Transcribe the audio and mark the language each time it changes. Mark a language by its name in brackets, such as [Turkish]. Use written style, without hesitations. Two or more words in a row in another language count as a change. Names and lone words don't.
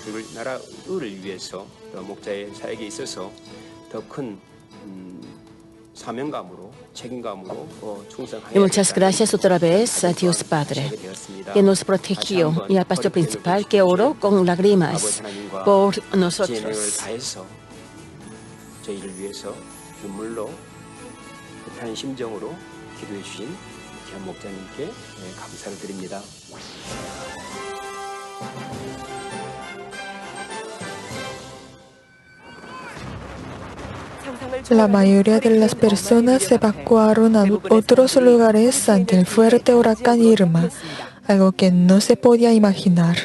[Spanish] Y muchas gracias otra vez a Dios Padre, que nos protegió, y al pastor principal que oró con lágrimas por nosotros. [Korean] 저희를 위해서 눈물로 뜻하는 심정으로 기도해 주신 기한 목자님께 감사를 드립니다. [Spanish] La mayoría de las personas se evacuaron a otros lugares ante el fuerte huracán Irma, algo que no se podía imaginar.